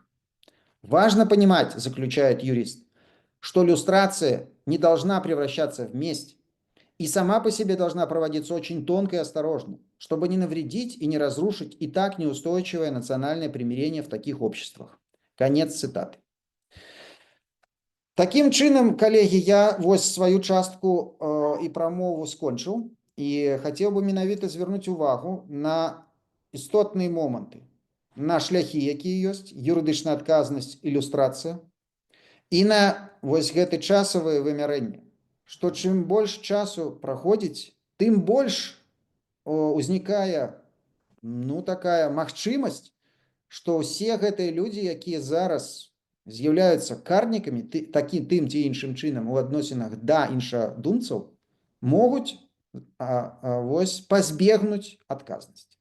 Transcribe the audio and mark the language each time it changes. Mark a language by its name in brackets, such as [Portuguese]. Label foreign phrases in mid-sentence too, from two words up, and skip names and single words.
[Russian] Важно понимать, заключает юрист, что люстрация не должна превращаться в месть и сама по себе должна проводиться очень тонко и осторожно, чтобы не навредить и не разрушить и так неустойчивое национальное примирение в таких обществах. Конец цитаты. [Ukrainian] Таким чином, [Belarusian] коллеги, я вось свою частку і прамову скончыў. І хацеў бы менавіта звярнуць увагу на істотныя моманты, на шляхі, якія ёсць, юрыдычная адказнасць, ілюстрацыя, і на вось гэты часавае вымярэнне, што чым больш часу праходзіць, тым больш узнікае такая магчымасць, што ўсе гэтыя людзі, якія зараз з'яўляюцца карнікамі тым ці іншым чынам у адносінах да іншадумцаў, могуць вось пазбегнуць адказнасці.